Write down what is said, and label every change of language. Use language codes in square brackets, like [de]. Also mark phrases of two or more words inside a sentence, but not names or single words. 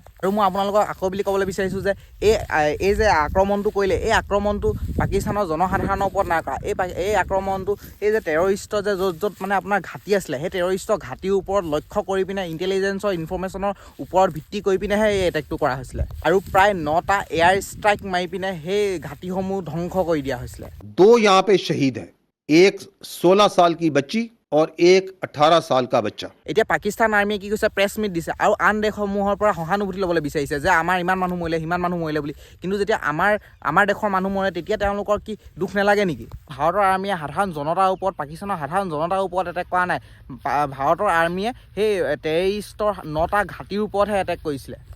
[as] আৰু মই আপোনালোকক আকৌ বুলি ক'বলৈ বিচাৰিছোঁ যে এই যে আক্ৰমণটো কৰিলে, এই আক্ৰমণটো পাকিস্তানৰ জনসাধাৰণৰ ওপৰত নাই কৰা। এই আক্ৰমণটো এই যে টেৰৰিষ্টৰ যে য'ত আপোনাৰ ঘাটি আছিলে, সেই টেৰৰিষ্টৰ ঘাটিৰ ওপৰত লক্ষ্য কৰি পিনে [en] intelligence information [as] ওপৰত ভিত্তি কৰি পিনেহে এই এটেকটো কৰা হৈছিলে। আৰু প্ৰায় 9টা [en] air strike [as] মাৰি পিনে সেই ঘাটিসমূহ ধ্বংস কৰি দিয়া হৈছিলে। [hi] 2 यहाँ पे शहीद है, एक 16 साल की बच्ची और एक 18 साल का बच्चा। [as] এতিয়া পাকিস্তান আৰ্মিয়ে কি কৈছে, [en] press meet [as] দিছে আৰু আন দেশসমূহৰ পৰা সহানুভূতি ল'বলৈ বিচাৰিছে যে আমাৰ ইমান মানুহ মৰিলে, সিমান মানুহ মৰিলে বুলি। কিন্তু যেতিয়া আমাৰ দেশৰ মানুহ মৰে তেতিয়া তেওঁলোকৰ কি দুখ নালাগে নেকি? ভাৰতৰ আৰ্মিয়ে সাধাৰণ জনতাৰ ওপৰত, পাকিস্তানৰ সাধাৰণ জনতাৰ ওপৰত এটেক কৰা নাই। ভাৰতৰ আৰ্মিয়ে সেই টেৰৰিষ্টৰ 9টা ঘাটিৰ ওপৰতহে এটেক কৰিছিলে।